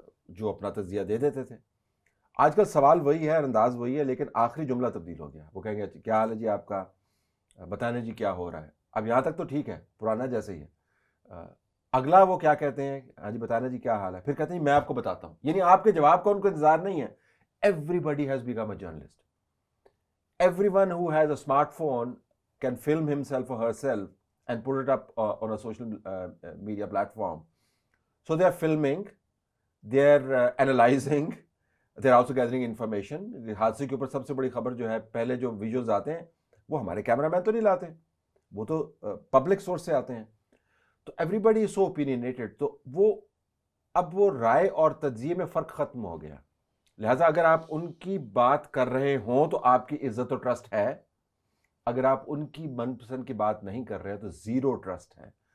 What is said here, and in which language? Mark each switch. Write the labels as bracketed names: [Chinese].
[Urdu] جو اپنا تجزیہ دے دیتے تھے۔ آج کل سوال وہی ہے، انداز وہی ہے، لیکن آخری جملہ تبدیل ہو گیا، وہ کہیں گے کیا حال ہے جی آپ کا، بتائیں نا جی کیا ہو رہا ہے۔ اب یہاں تک تو ٹھیک ہے، پرانا جیسے ہی ہے، اگلا وہ کیا کہتے ہیں، ہاں جی بتائیں نا جی کیا حال ہے، پھر کہتے ہیں میں آپ کو بتاتا ہوں، یعنی آپ کے جواب کا ان کو انتظار نہیں ہے۔ [English] Everybody has become a journalist, everyone who has a smartphone can film himself or herself and put it up on a social media platform. So they are filming, they are analyzing, they are also gathering information. [Urdu] حادثے کے اوپر سب سے بڑی خبر جو ہے, پہلے جو ویڈیوز آتے ہیں وہ ہمارے کیمرہ مین تو نہیں لاتے, وہ تو پبلک سورس سے آتے ہیں. تو [English] Everybody is so opinionated. [Urdu] تو وہ اب وہ رائے اور تجزیے میں فرق ختم ہو گیا. لہٰذا اگر آپ ان کی بات کر رہے ہوں تو آپ کی عزت و ٹرسٹ ہے, اگر آپ ان کی من پسند کی بات نہیں کر رہے تو زیرو ٹرسٹ ہے.